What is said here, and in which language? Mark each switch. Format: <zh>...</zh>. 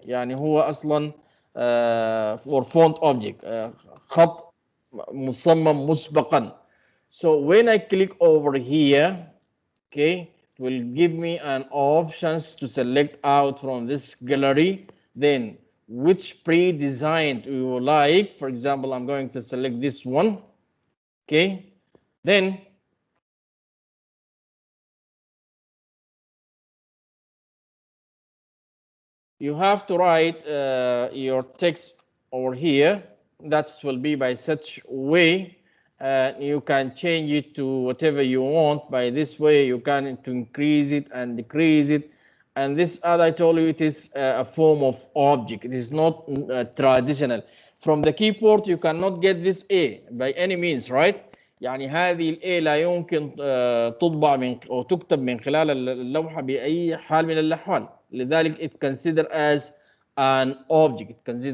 <ar>يعني هو أصلا</ar> <en>for font object</en> <ar>خط مصمم مسبقا.</ar> <en>So when I click over here, okay, will give me an options to select out from this gallery. Then which pre-designed we would like. For example, I'm going to select this one. Okay, then you have to write your text over here. That will be by such way. You can change it to whatever you want. By this way, you can to increase it and decrease it. And this, as I told you, it is a form of object. It is not traditional. From the keyboard, you cannot get this A by any means, right?</en> <ar>يعني هذه ال A لا يمكن تطبع من أو تكتب من خلال اللوحة بأي حال من الأحوال. لذلك</ar> <en>it considered as an object.</en>